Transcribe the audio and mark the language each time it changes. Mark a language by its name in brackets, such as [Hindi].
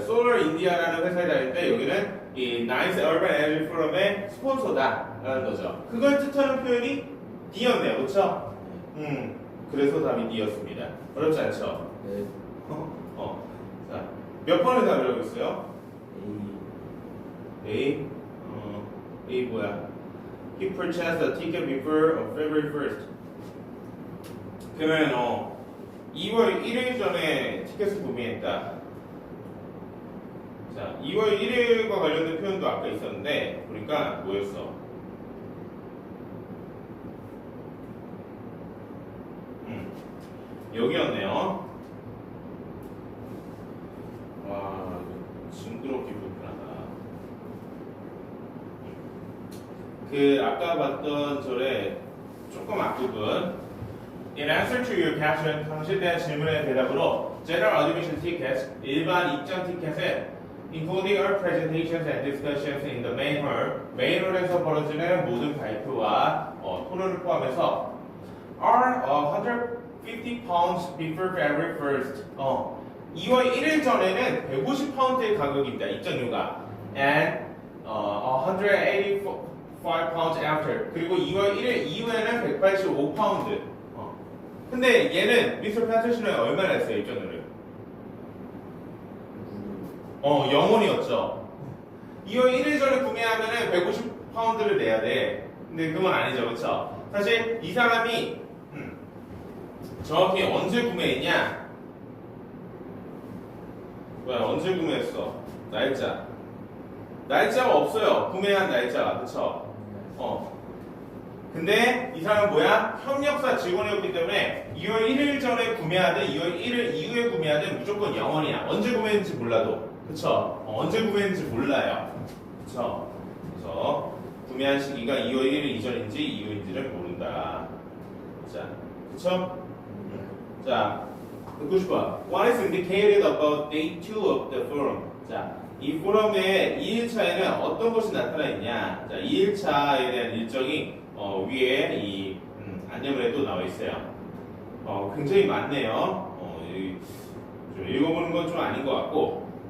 [Korean] 솔러 인디아라는 회사에 다닐 때 여기는 이 나이스 얼반 에너지 포럼의 스폰서다라는 거죠. 그걸 뜻하는 표현이 D였네요, 그렇죠? 그래서 답이 D였습니다. 어렵지 않죠? 네. 자, 몇 번을 답이라고 했어요? A. A 뭐야? [English] He purchased a ticket before February 1st. [Korean] 그러면 2월 1일 전에 티켓을 구매했다. 자, 2월 1일과 관련된 표현도 아까 있었는데 보니까 뭐였어? 여기였네요. 와, 징그럽게 불편하다. 그 아까 봤던 절의 조금 앞부분. [English] In answer to your question, [Korean] 당신에 대한 질문의 대답으로 [English] General Admission Tickets, [Korean] 일반 입장 티켓은 [English] including our presentations and discussions in the main hall, [Korean] 메인 홀에서 벌어지는 모든 발표와 토론을 포함해서 [English] are 150 pounds before February 1st. [Korean] 2월 1일 전에는 150파운드의 가격입니다. 입장료가. [English] And 185 pounds after. [Korean] 그리고 2월 1일 이후에는 185파운드. 근데 얘는 미스터 패터슨은 얼마나 했어요, 입장료를? 0원이었죠. 2월 1일 전에 구매하면은 150파운드를 내야 돼. 근데 그건 아니죠, 그렇죠? 사실 이 사람이 정확히 언제 구매했냐? 뭐야, 언제 구매했어? 날짜가 없어요. 구매한 날짜가, 그쵸? 근데 이 사람은 뭐야? 협력사 직원이었기 때문에 2월 1일 전에 구매하든 2월 1일 이후에 구매하든 무조건 0원이야. 언제 구매했는지 몰라도. 그쵸? 언제 구매했는지 몰라요. 그쵸? 그래서 구매한 시기가 2월 1일 이전인지 이후인지를 모른다. 자, 그쵸? 자, 90번. [English] What is indicated about day 2 of the forum? [Korean] 자, 이 포럼의 2일차에는 어떤 것이 나타나 있냐? 자, 2일차에 대한 일정이 위에 이 안내문에 또 나와 있어요. 굉장히 많네요. 좀 읽어보는 건 좀 아닌 것 같고.